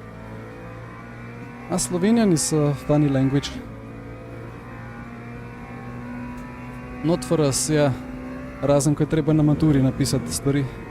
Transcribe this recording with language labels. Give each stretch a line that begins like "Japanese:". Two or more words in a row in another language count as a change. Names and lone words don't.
English: Slovenian is a funny language. Not for us,
Slovenian: ja. Razen, ko je treba na maturi napisati stvari.